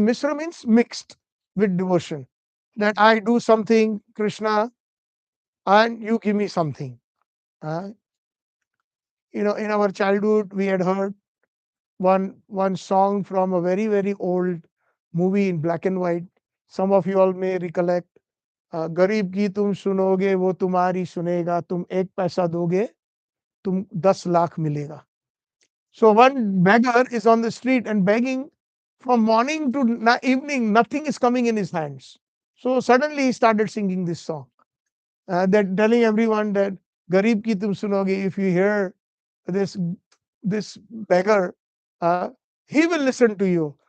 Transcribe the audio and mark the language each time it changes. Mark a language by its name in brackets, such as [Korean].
[English] Misra means mixed with devotion. That I do something, Krishna, and you give me something. Uh, in our childhood, we had heard one song from a very, very old movie in black and white. Some of you all may recollect. [Hindi] गरीब की तुम सुनोगे वो तुम्हारी सुनेगा तुम एक पैसा दोगे तुम 10 लाख मिलेगा. [English] So one beggar is on the street and begging from morning to evening, nothing is coming in his hands. So suddenly he started singing this song, that telling everyone that [Hindi] Garib ki tum sunoge, [English] if you hear this beggar, uh, he will listen to you.